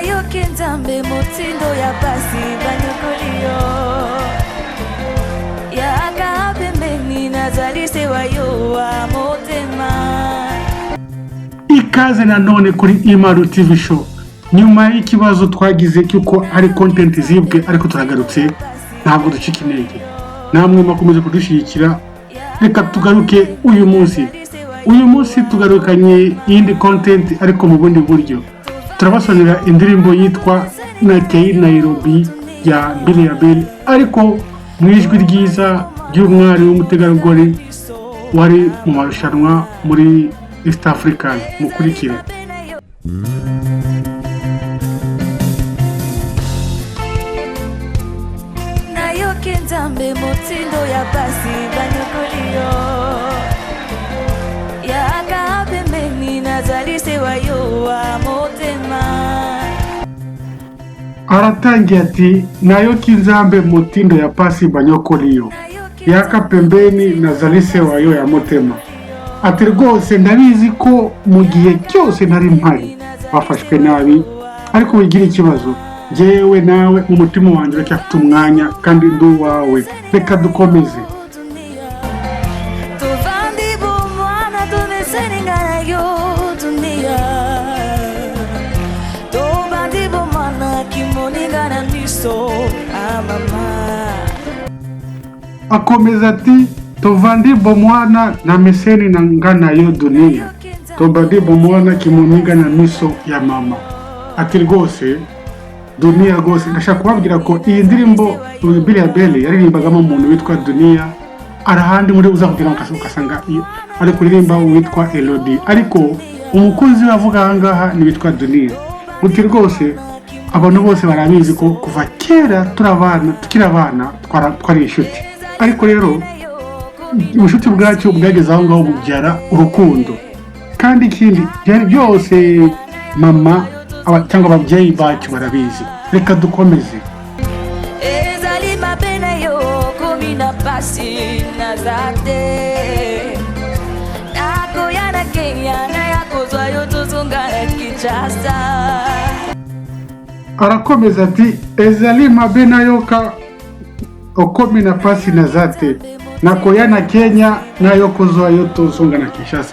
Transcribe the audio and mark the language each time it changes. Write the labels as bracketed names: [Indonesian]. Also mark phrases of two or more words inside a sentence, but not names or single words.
[Lingala] Nzambe motindo ya pasi banyokolio yaka pembeni nazalise wayo wa motema. [Kinyarwanda] Ikaze nanone kuri Imaru TV show. Nyuma y'ikibazo twagize cyuko ari content zibwe ariko turagarutse ntabwo ducika intege. Namwe makomeze kudushyigikira. Reka tugaruke uyu munsi tugarukanye indi content ariko mu bundi buryo. Turabasonera indirimbo yitwa Nakei Nairobi ya Billy Abel ariko mu ijwi ryiza ry'umwari w'umutegarugori wari mu marushanwa muri East African. Mukurikire. [Lingala] Nayoke Nzambe motindo ya pasi banyokolio yaka pembeni nazalise wayo wa motema. [Kinyarwanda] Aratangiye ati [Lingala] Nayoke Nzambe motindo ya pasi banyokolio yaka pembeni nazalise wayo ya motema. [Kinyarwanda] Ati rwose ndabizi ko mu gihe cyose nari mpari bafashwe nabi ariko wigira ikibazo jewe nawe mu mutima wanjye uracyafite umwanya kandi ndu wawe. Reka dukomeze. Akomeza ati [Lingala] tovandi bomwana na meseni na ngana yo dunia tobandi bomwana kimuniga na miso ya mama. [Kinyarwanda] Ati rwose dunia rwose ndashaka kubabwira ko iyi ndirimbo Billy Abel yaririmbagamo umuntu witwa Dunia. Arahandi muri uzakugira ukasanga ari kuririmba witwa Elodie ariko umukunzi wavuga ahangaha ni witwa Dunia. Uti rwose abantu bose barabizi ko kuva kera tukiri abana twari inshuti ariko rero ubushuti bwacyo bwageze aho ngaho bubyara urukundo kandi ikindi byari byose mama cyangwa ababyeyi bacu barabizi. Reka dukomeze. [Lingala] Ezali mabene yo komina pasi nazate nako yana Kenya na yakozwa yo tuzungana Kinshasa. [Kinyarwanda] Arakomeza ati [Lingala] ezali mabene yo komina pasi nazate nako yana Kenya na yakozwa yo tuzungana Kinshasa.